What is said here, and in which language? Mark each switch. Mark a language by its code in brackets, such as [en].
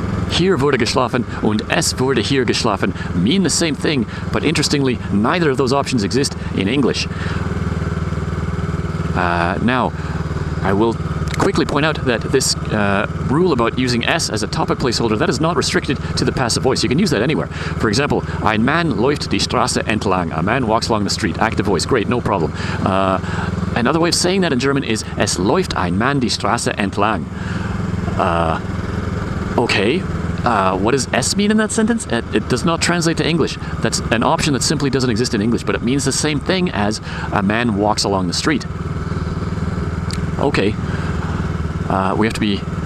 [de] Hier wurde geschlafen und es wurde hier geschlafen [en] mean the same thing, but interestingly, neither of those options exist in English. Now, I will quickly point out that this rule about using es as a topic placeholder, that is not restricted to the passive voice. You can use that anywhere. [de] For example, ein Mann läuft die Straße entlang. [en] A man walks along the street. Active voice. Great, no problem. Another way of saying that in German is [de] es läuft ein Mann die Straße entlang. [en] Okay. What does es mean in that sentence? It does not translate to English. That's an option that simply doesn't exist in English, but it means the same thing as a man walks along the street. Okay. We have to be...